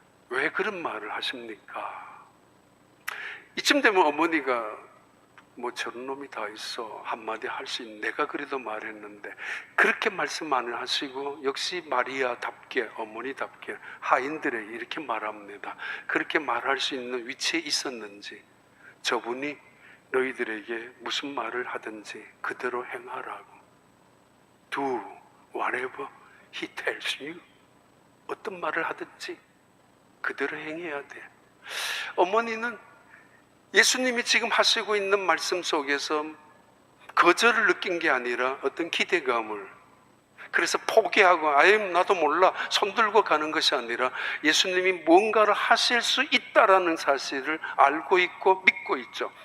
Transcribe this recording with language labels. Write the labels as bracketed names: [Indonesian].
[Korean] 왜 그런 말을 하십니까? 이쯤 되면 어머니가 뭐 저런 놈이 다 있어 한마디 할 수 있는, 내가 그래도 말했는데, 그렇게 말씀 안 하시고 역시 마리아답게, 어머니답게 하인들에게 이렇게 말합니다. 그렇게 말할 수 있는 위치에 있었는지, 저분이 너희들에게 무슨 말을 하든지 그대로 행하라고. [English] Do whatever he tells you. [Korean] 어떤 말을 하든지 그대로 행해야 돼. 어머니는 예수님이 지금 하시고 있는 말씀 속에서 거절을 느낀 게 아니라 어떤 기대감을, 그래서 포기하고 아예 나도 몰라 손들고 가는 것이 아니라 예수님이 뭔가를 하실 수 있다라는 사실을 알고 있고 믿고 있죠.